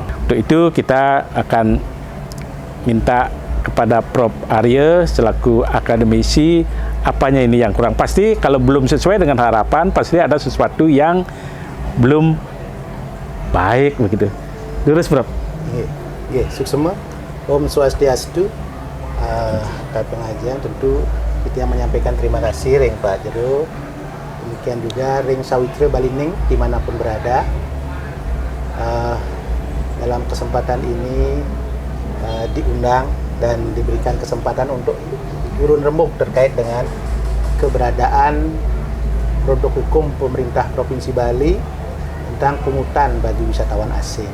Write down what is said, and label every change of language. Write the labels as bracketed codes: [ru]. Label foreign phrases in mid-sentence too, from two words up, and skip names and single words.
[id] Untuk itu kita akan minta kepada Prof. Arya selaku akademisi, apanya ini yang kurang. Pasti kalau belum sesuai dengan harapan, pasti ada sesuatu yang belum baik begitu. Terus Prof. Ya, [ban] suksema. Om Swastiastu. [id] Kami pengajian tentu kita yang menyampaikan terima kasih ring Pak Jero. Demikian juga ring Sawitra Balining dimanapun berada. Dalam kesempatan ini diundang dan diberikan kesempatan untuk turun rembuk terkait dengan keberadaan produk hukum pemerintah Provinsi Bali tentang pungutan bagi wisatawan asing.